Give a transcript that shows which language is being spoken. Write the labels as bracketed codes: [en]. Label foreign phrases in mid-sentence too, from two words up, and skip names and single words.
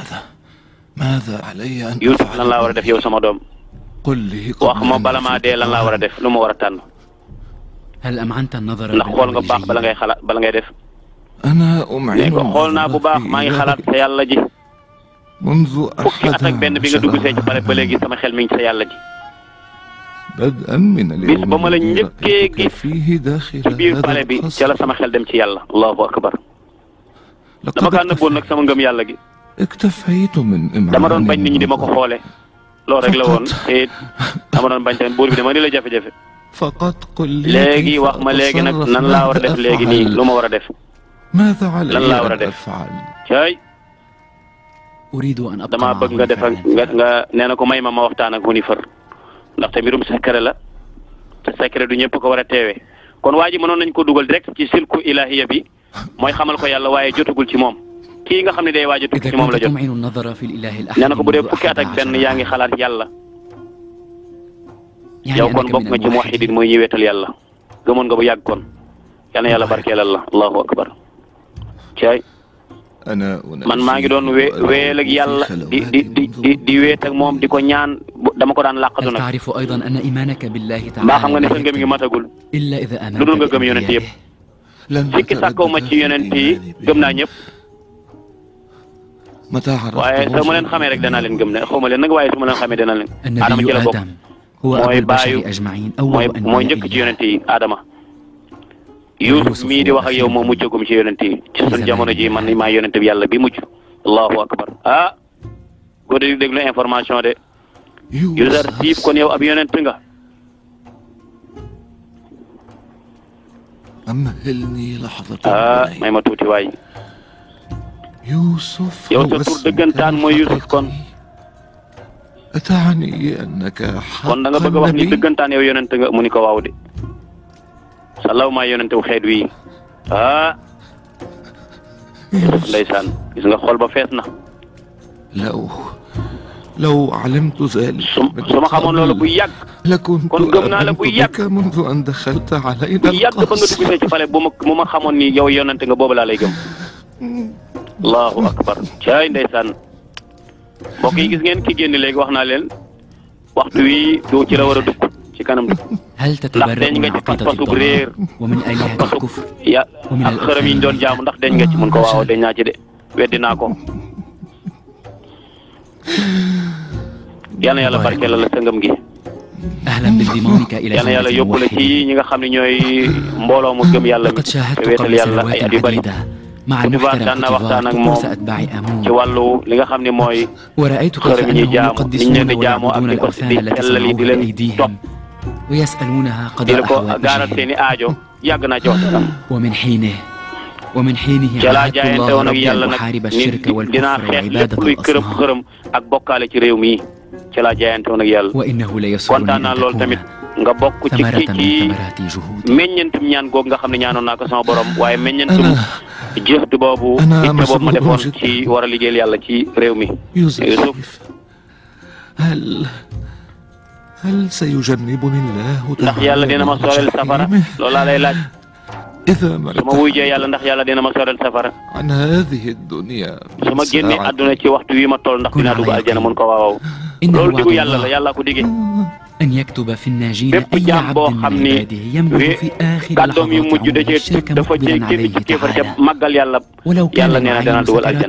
[ar] ماذا علي أن [wo] Youssouf lan laa war a def yow sama doom [ar] قل لي [wo] wax ma bala maa dee lan laa war a def lu ma war a tànn [ar] هل أمعنت النظر [wo] ndax xool nga bu baax bala ngay xalaat bala ngay def [ar] أنا [wo] ne [ar] أمعن [wo] ko xool naa bu baax maa ngi xalaat sa yàlla ji [ar] منذ [wo] fukki at ak benn bi nga dugg see ci pare ba léegi sama xel mi ngi sa yàlla ji [ar] بدءا من [wo] bis ba ma la [ar] اليوم [wo] njëkkee gis [ar] فيه داخل [wo] ci biir [ar] هذا [wo] pale bi ca [ar] القصر [wo] la sama xel dem ci yàlla [ar] الله أكبر [wo] dama [ar] لقد [wo] kaa nëbboon nag sama ngëm yàlla gi [ar] اكتفيت من [wo] dama doon bañ nit ñi di ma ko [ar] النظر. [wo] xoole loolu rek la woon te it dama doon bañ tamit buur bi dama ni la jafe-jafe [ar] فقط قل لي [wo] léegi [ar] كيف [wo] wax ma léegi nag [ar] أتصرف، [wo] nan laa war a def [ar] ماذا [wo] léegi nii [ar] أفعل؟ [wo] lu ma war a def [ar] ماذا علي [wo] lan laa war a [ar] أن [wo] def [ar] أفعل؟ [wo] caay [ar] أريد أن أبقى [wo] damaa [ar] معه [wo] bëgg nga def ak [ar] فعلاً. [wo] nga nee na ko may ma waxtaan ak Hunifar ndaxte mbirum secret la te secret du ñëpp ko war a teewee kon waa ji mënoon nañ ko dugal direct ci [ar] سلك إلهية [wo] bi mooy xamal ko yàlla waaye jotagul ci moom kii nga xam ne day waaj a tukki [ar] إذا [wo] ci moom la [ar] كنت [wo] jot [ar] تمعن النظر في الإله الأحد [wo] nee na ko bu dee [ar] منذ [wo] fukki at ak 11 benn yaa ngi xalaat yàlla [ar] يعني [wo] yow kon [ar] أنك [wo] bokk [ar] من [wo] nga ci muwahidin [ar] الموحدين. [wo] mooy ñi weetal yàlla gëmoon nga bu yàgg kon yal na yàlla barkeelal la [ar] الله أكبر [wo] caay [ar] أنا [wo] man maa ngi doon weel ak yàlla di weet ak moom di ko ñaan dama ko daan làqatu [ar] هل [wo] nag [ar] تعرف أيضا أن إيمانك بالله [wo] mbaa xam nga ne [ar] تعالى [wo] sa ngëm gi matagul [ar] إلا إذا [wo] lu dul [ar] آمنت [wo] nga gëm yonent yëpp [ar] بأنبيائه [wo] sikki sàkkaw ma ci yonent yi gëm naa ñëpp [ar] متى عرفت [wo] waaye su ma leen xamee rek danaa leen gëm ne xaw ma leen nag waaye su ma leen xamee danaa leen Adama [ar] النبي [wo] ci la bokk [ar] آدم هو أبو [wo] mooy baayu [ar] البشر أجمعين [wo] mooy [ar] أول [wo] mooy [ar] أنبياء [wo] njëkk ci [ar] الله. [wo] yonent yi Adama Yuusuf mii di wax ak yow moo mujjagum ci yonent yi ci sun jamono ji man maa yonent bi yàlla bi mujj [ar] الله أكبر [wo] góor di déglu information de Youssouf siif kon yow ab yonent nga [ar] أمهلني لحظة [wo] may ma tuuti waay [ar] يوسف [wo] yow sa tur dëggantaan mooy Youssouf kon [ar] أتعني أنك [wo] kon da nga bëgg a wax ni dëggantaan yow yonent nga mu ni ko waaw de salaw maa yonent wu xeet wi ndeysaan gis nga xol ba fees na [ar] لو علمت ذلك [wo] su ma xamoon loolu bu yàgg [ar] لكنت [wo] kon gëm naa la bu [ar] آمنت [wo] yàgg [ar] بك منذ أن دخلت علينا [wo] bu yàgg ba nga dugg see ci pale bu ma xamoon ni yow yonent nga boobu laa lay gëm [ar] الله أكبر [wo] caay ndeysaan mbokk yi gis ngeen ki génn léegi wax naa leen waxtu wi doo ci la war a dugg ci kanam [ar] هل [wo] ndax [ar] تتبرأ [wo] deñ nga [ar] من [wo] ci [ar] عقيدة [wo] pas-pasu réer [ar] الضلال ومن آلهة الكفر [wo] ya ak xërëm yi ñu doon jaamu ndax deñ nga ci mun ko waaw deñ naa ci de weddi naa ko yal na yàlla barkeel la sa ngëm gi [ar] أهلا بانضمامك إلى [wo] yal na yàlla [ar] زمرة [wo] yóbbu la ci [ar] الموحدين. [wo] ñi nga xam ne ñooy mbooloo mu gëm yàlla mi [ar] لقد [wo] te [ar] شاهدت [wo] wéetal [ar] قبل [wo] yàlla ay at yu [ar] سنوات [wo] bari [ar] عديدة مع Kutiba المحترم [wo] daan na waxtaan ak [ar] كتيفار [wo] moom [ar] طقوس أتباع [wo] ci [ar] آمون [wo] wàllu li nga xam ne mooy [ar] ورأيت كيف [wo] xërëm yi ñuy [ar] أنهم [wo] jaamu niñ [ar] يقدسون [wo] leen di jaamoo ak [ar] ويعبدون [wo] di ko [ar] الأوثان [wo] di [ar] التي [wo] sellal yi di [ar] صنعوها [wo] leen [ar] بأيديهم ويسألونها [wo] di [ar] قضاء [wo] la ko gaaral [ar] حوائجهم [wo] seeni aajo yàgg naa ci waxtaan [ar] ومن حينه [wo] ca laa [ar] عاهدت [wo] jaayante [ar] الله [wo] woon ak [ar] ربي [wo] yàlla [ar] أن [wo] nag [ar] أحارب [wo] ni [ar] الشرك [wo] dinaa [ar] والكفر [wo] xeex lépp [ar] وعبادة [wo] luy kërëm [ar] الأصنام [wo] xërëm ak bokkaale ci réew mi ca laa jaayante woon ak yàlla [ar] وإنه ليسرني [wo] kontaan naa [ar] أن [wo] loolu [ar] تكون [wo] tamit nga bokk ci [ar] ثمرة [wo] ci [ar] من ثمرات جهودي [wo] meññentum ñaan googu nga xam ne ñaanoon naa ko sama borom waaye meññentum jëftu boobu itte boobu ma defoon ci war a liggéeyal yàlla ci réew mi Youssouf [ar] هل سيجنبني الله [wo] ndax yàlla dina ma sorel safara loolu laa lay laaj [ar] إذا ما [wo] su ma wujjee yàlla ndax yàlla dina ma sorel safara [ar] عن هذه الدنيا [wo] su ma génnee àdduna ci waxtu wi ma toll ndax dinaa dugg aljana mun ko waaw loolu digu yàlla la yàlla ko digee [ar] أن يكتب في الناجين [wo] bépp [ar] أي [wo] jaam boo [ar] عبد [wo] xam [ar] من [wo] ni [ar] عباده يملك في آخر [wo] kàddoom yu [ar] لحظات [wo] mujj da [ar] عمره [wo] cee [ar] الشرك [wo] dafa cee [ar] مقبلا [wo] képp [ar] عليه [wo] ci kéefar ca [ar] تعالى [wo] màggal yàlla [ar] ولو كان [wo] yàlla nee na danaa [ar] يعين [wo] dugal [ar] سكرات